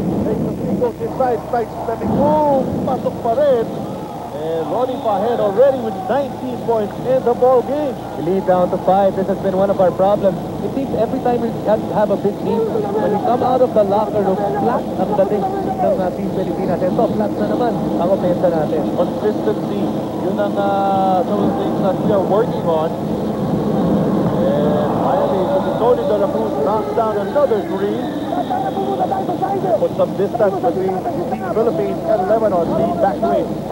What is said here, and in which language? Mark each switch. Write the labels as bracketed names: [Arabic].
[English] Takes the free goes inside. Side-stepping move. [Filipino] Pasok pa rin. [English] And Ronnie Pahet already with 19 points in the ball game. We lead down to 5. This has been one of our problems. It seems every time we have a big lead, when we come out of the locker room, [Filipino] flat ang dating ng Team Pilipinas. Ito, flat na naman ang opensa natin. [English] Consistency. [Filipino] Yun ang [English] some of the things that we are working on. And finally, Tony De La Cruz knocks down another three. Put some distance between the Philippines and Lebanon. Lead back to it.